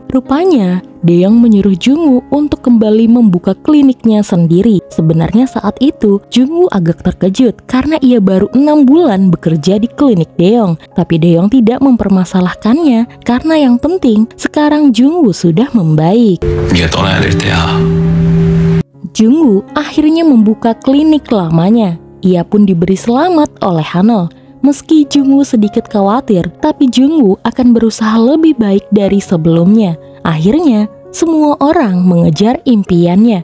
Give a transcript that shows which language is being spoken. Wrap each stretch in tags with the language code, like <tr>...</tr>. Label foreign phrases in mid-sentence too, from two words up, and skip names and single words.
<id>Rupanya Daeyeong menyuruh Jungwoo untuk kembali membuka kliniknya sendiri. Sebenarnya saat itu Jungwoo agak terkejut karena ia baru 6 bulan bekerja di klinik Daeyeong. Tapi Daeyeong tidak mempermasalahkannya karena yang penting sekarang Jungwoo sudah membaik.</id> <ko>네가 떠나야 될 때야.</ko> <id>Jungwoo akhirnya membuka klinik lamanya. Ia pun diberi selamat oleh Hanul. Meski Jungwoo sedikit khawatir, tapi Jungwoo akan berusaha lebih baik dari sebelumnya. Akhirnya, semua orang mengejar impiannya.</id>